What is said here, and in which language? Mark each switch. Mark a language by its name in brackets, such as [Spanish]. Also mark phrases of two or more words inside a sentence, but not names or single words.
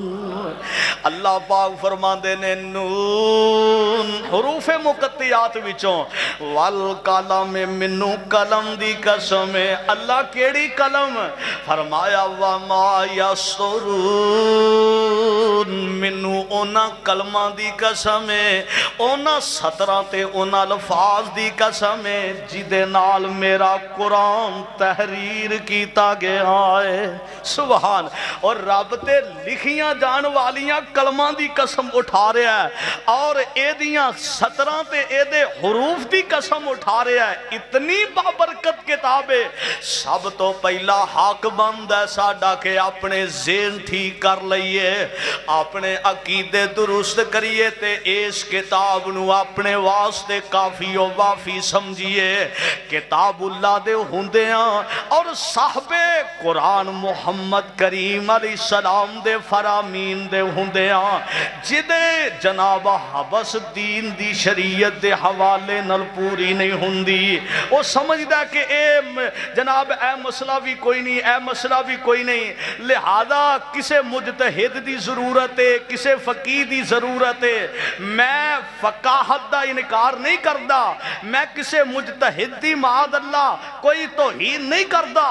[Punjabi] اللہ پاک فرماندے نے نون حروف مقطعات وچوں، والقلم منو قلم دی قسم ہے، اللہ کیڑی قلم؟ فرمایا [Arabic] وما یسطرون، [Punjabi] منو اونا کلمہ دی قسم ہے، اونا سطرہ تے اونا الفاظ دی قسم ہے جدے نال میرا قرآن تحریر کیتا گیا ہے۔ سبحان، اور رب تے لکھیاں جان والیاں کلمہ دی قسم اٹھا رہا ہے، اور اے دیاں سطرہ تے اے دے حروف دی قسم اٹھا رہا ہے۔ اتنی بابرکت کتاب ہے، سب تو پہلا حق بند ہے ساڈا کہ اپنے ذہن ٹھیک کر لئیے، اپنے عقیدے درست کریے تے اس کتاب نو اپنے واسطے کافی و وافی سمجھیے۔ کتاب اللہ دے ہوندیاں اور صاحب قرآن محمد کریم [Arabic] علیہ السلام [Punjabi] دے فرامین دے ہوندیاں، جدے جناب حبس دین دی شریعت دے حوالے نل پوری نہیں ہوندی، وہ سمجھدا کہ اے جناب اے مسئلہ بھی کوئی نہیں، اے مسئلہ بھی کوئی نہیں، لہذا کسے مجتہد دی ضرورت ہے، کسے فقیہ دی ضرورت ہے۔ میں فقاہت دا انکار نہیں کردہ، میں کسے مجتہد دی [Arabic] معاذ اللہ [Punjabi] کوئی توہین نہیں کردہ،